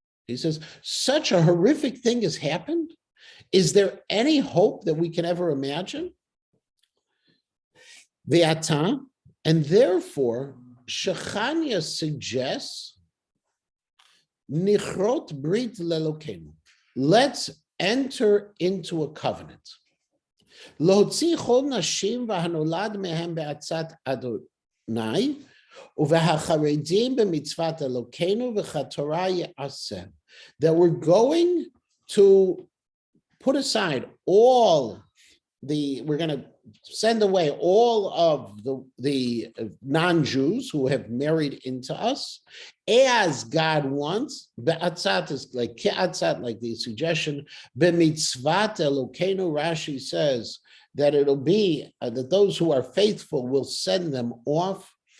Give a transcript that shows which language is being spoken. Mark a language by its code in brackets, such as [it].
[en] He says, such a horrific thing has happened. Is there any hope that we can ever imagine? Ve'ata, and therefore, Shechania suggests, [he] Nichrot brit lelokenu. [en] Let's enter into a covenant. [he] להוציא כל נשים והנולד מהם בעצת אדוני, ובחרדים במצוות אלוקינו וכתורה יעשה. [en] That we're going to put aside all we're going to send away all of the non-Jews who have married into us, as God wants. Be'atzat is like ke'atzat, like the suggestion. [he] B'mitzvat Elokeinu, [en] Rashi says that it'll be that those who are faithful will send them off.